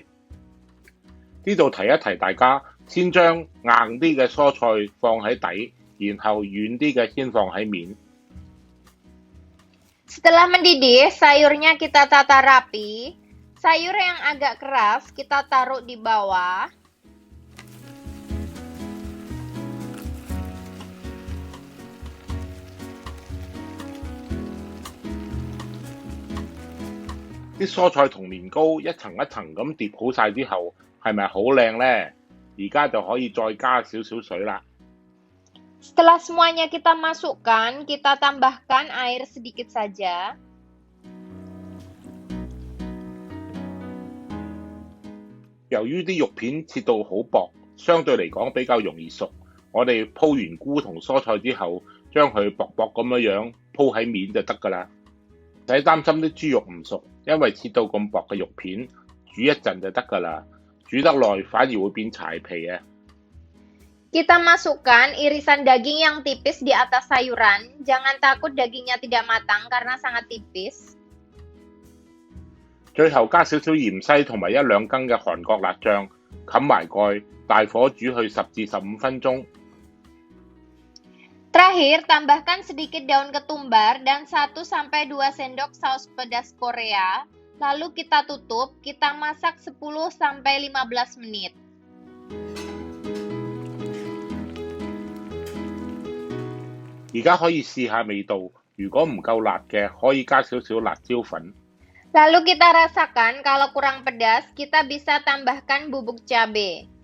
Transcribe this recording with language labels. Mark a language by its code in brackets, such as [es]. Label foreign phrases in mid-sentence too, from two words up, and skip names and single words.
[yue] 呢度提一提大家，先將硬啲嘅蔬菜放喺底，然後軟啲嘅先放喺面。 [id] Setelah mendidih, sayurnya kita tata rapi. Sayur yang agak keras kita taruh di bawah. [yue] 啲蔬菜同年糕一層一層咁疊好晒之後，係咪好靚呢？而家就可以再加少少水啦。 [id] Setelah semuanya kita masukkan, kita tambahkan air sedikit saja. [yue] 由於啲肉片切到好薄，相對嚟講比較容易熟，我哋鋪完菇同蔬菜之後，將佢薄薄咁樣鋪喺面就得㗎啦。唔使擔心啲豬肉唔熟，因為切到咁薄嘅肉片，煮一陣就得㗎啦。煮得耐反而會變柴皮啊。 [id] Kita masukkan irisan daging yang tipis di atas sayuran. Jangan takut dagingnya tidak matang karena sangat tipis. [yue] 最後加少少芫茜同埋1、2羹嘅韓國辣醬，冚埋蓋，大火煮去10至15分鐘。 [id] Terakhir, tambahkan sedikit daun ketumbar dan 1-2 sendok saus pedas Korea. Lalu kita tutup, kita masak 10-15 menit. [yue] 而家可以試下味道，如果唔夠辣嘅，可以加少少辣椒粉。 [id] Lalu kita rasakan kalau kurang pedas, kita bisa tambahkan bubuk cabai.